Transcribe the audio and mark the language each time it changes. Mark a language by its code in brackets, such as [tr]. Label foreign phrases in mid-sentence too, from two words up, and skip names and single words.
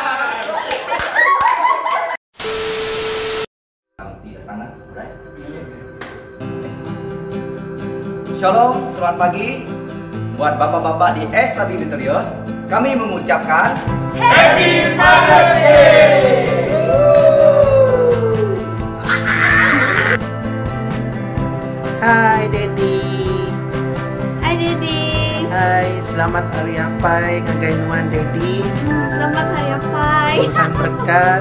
[id] Shalom, selamat pagi. Buat bapak-bapak di SIB Victorious, kami mengucapkan [en] Happy Father's Day. [id] Hai Dedi. Hai Dedi. Hai, selamat hari Apai kagainuan Dedi. Selamat hari Apai. Tuhan berkat.